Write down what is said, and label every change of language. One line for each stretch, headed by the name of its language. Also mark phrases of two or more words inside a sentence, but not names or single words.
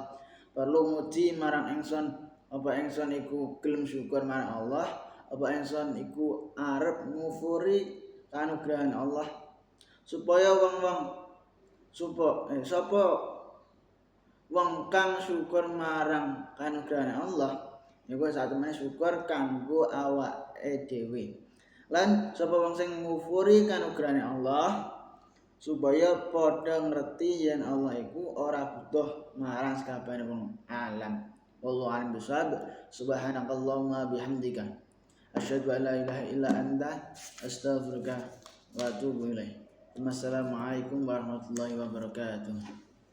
Javanese: Perlu muji marang ingsun. Apa ingsun iku gelem syukur marang Allah, apa ingsun iku arep ngufuri kanugrahan Allah, supaya sapa wong kang syukur marang kanugrahan Allah iku satemene syukur kanggo awake dhewe. Lan sapa wong sing ngufuri kanugrahan Allah supaya padha ngerti yen Allah iku ora butuh marang sakabehane wong alam."
Arabic: والله أعلم بالصواب. سبحانك اللهم وبحمدك أشهد أن لا إله إلا أنت أستغفرك وأتوب إليك. والسلام عليكم ورحمة الله وبركاته.